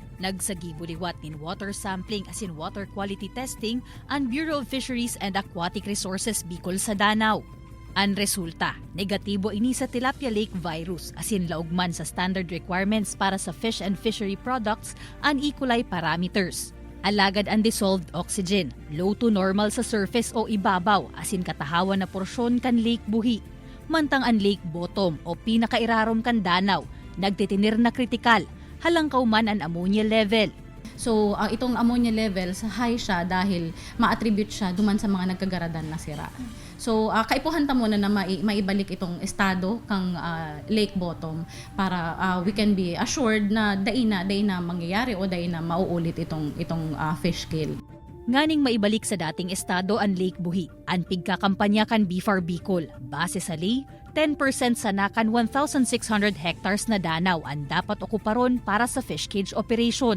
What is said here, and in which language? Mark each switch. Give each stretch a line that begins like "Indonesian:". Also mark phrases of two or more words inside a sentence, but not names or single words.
Bikol: Nagsagibuliwat nin
English: water sampling
Bikol: asin
English: water quality testing
Bikol: ang Bureau of Fisheries and Aquatic Resources Bicol sa Danau. Ang resulta, negatibo ini sa
English: tilapia lake virus
Bikol: asin laugman sa
English: standard requirements
Bikol: para sa
English: fish and fishery products
Bikol: ang E.
English: coli parameters.
Bikol: Alagad ang
English: dissolved oxygen, low to normal
Bikol: sa surface o ibabaw asin katahawan na porsyon kan Lake Buhi. Mantang ang
English: lake bottom
Bikol: o pinakairarom kan Danau, nagtitinir na kritikal, halangkaw man ang
English: ammonia level.
Bikol: So, itong
English: ammonia level,
Bikol: high siya dahil ma-attribute siya duman sa mga nagkagaradan na sira. So, kaipuhan ta muna na maibalik itong estado kang
English: lake bottom
Bikol: para
English: we can be assured
Bikol: na day na mangyayari o day na mauulit itong
English: fish kill.
Bikol: Nganing maibalik sa dating estado ang Lake Buhi, ang pigkakampanya kan BFAR Bicol. Base sa ley, 10% sa nakan 1,600 hectares na danaw ang dapat okuparon para sa
English: fish cage operation.